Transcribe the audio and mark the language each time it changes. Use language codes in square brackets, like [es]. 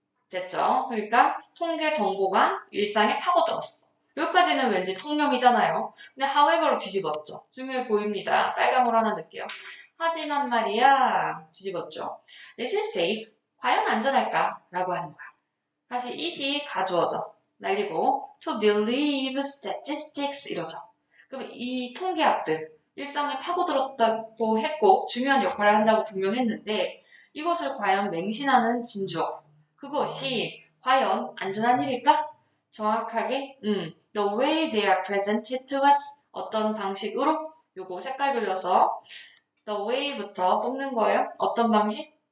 [ko] 됐죠? 그러니까 통계 정보가 일상에 파고들었어. 여기까지는 왠지 통념이잖아요. 근데 however로 뒤집었죠. 중요해 보입니다. 빨강으로 하나 넣을게요. 하지만 말이야 뒤집었죠. [en] Is it safe? [ko] 과연 안전할까? 라고 하는 거야. 다시 it이 가주어져. 날리고 [en] to believe statistics [ko] 이러죠. 그럼 이 통계학들 일상에 파고들었다고 했고 중요한 역할을 한다고 분명했는데 이것을 과연 맹신하는 진주어 그것이 과연 안전한 일일까? 정확하게 [en] the way they are presented to us [ko] 어떤 방식으로 요거 색깔 그려서 the way부터 뽑는 거예요. 어떤 방식?